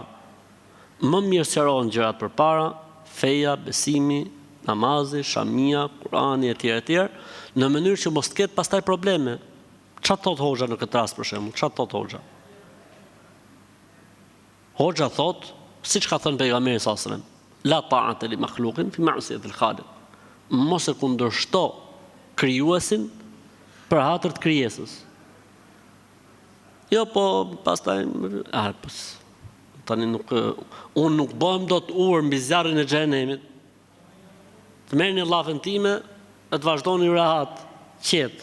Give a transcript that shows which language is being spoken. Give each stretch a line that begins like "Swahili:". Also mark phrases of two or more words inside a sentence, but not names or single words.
Albanian: Më mirë sqarohen gjërat përpara, feja, besimi, namazi, shamia, Kurani e tjera, në mënyrë që mos të ketë pastaj probleme. Çfarë thot Hoxha në këtë rast për shembull? Çfarë thot Hoxha? Hoxha thot, siç ka thënë pejgamberi
Arabic: صلى الله عليه وسلم, لا طاعة لمخلوق في معصية الخالق.
Albanian: Mos e kundërshto krijuesin për hatër të krijesës. Jo, po pastaj tani unë nuk bëhem dot urë mbi zjarrin e xhenemit. Të merrni llafën time e të vazhdoni rahat, qetë.